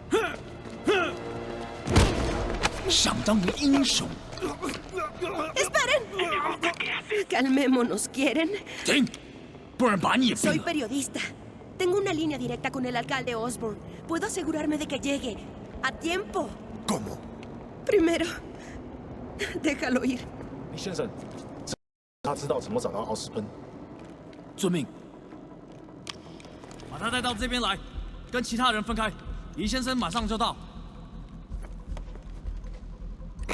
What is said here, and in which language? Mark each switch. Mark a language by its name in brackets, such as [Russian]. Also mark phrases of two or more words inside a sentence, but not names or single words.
[Spanish] ¡Esperen! Calmémonos, ¿quieren? Soy periodista. Tengo una línea directa con el alcalde Osborn. Puedo asegurarme de que llegue a tiempo. ¿Cómo? Primero, déjalo ir. [Chinese] 李先生，他知道怎么找到奥斯喷。遵命。把他带到这边来，跟其他人分开。黎先生马上就到。